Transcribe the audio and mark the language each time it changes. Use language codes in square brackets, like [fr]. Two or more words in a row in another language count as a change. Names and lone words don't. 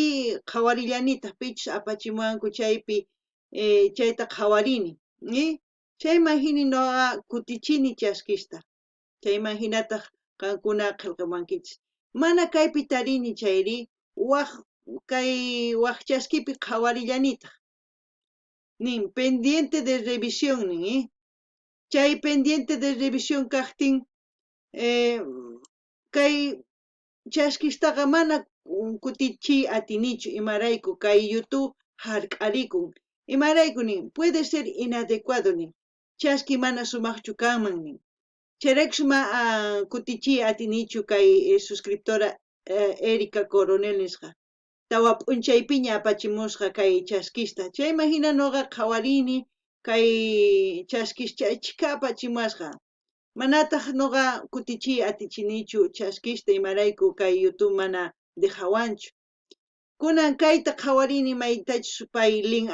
[qu] qawarillanita pichus apachimuwanku chaypi chayta qawarini chayman hina noqa kutichini chaskishta chayman hinataq qankuna qillqamankichis mana kaypi tarini chayri kay waq chaskipi qawarillanita nin [es] pendiente de revisión [qu] nin chay [es] pendiente de revisión [qu] kaqtin kay chaskishtaqa mana kutichiy atinichu imarayku kay YouTube hark'arikun imarayku nin [es] puede ser inadecuado [qu] nin chaski mana sumaqchu kanman nin chayraykus kutichiy atinichu kay suscriptora Erica Coronel nisqa tawa p'unchaypiña apachimusqa kay chaskishta chayman hina noqa qawarini kay chaskischaychika apachimasqa manataq noqa kutichiy atichinichu chaskishta imarayku kay YouTube mana dejawanchu kunan kayta qawarini maytachus pay link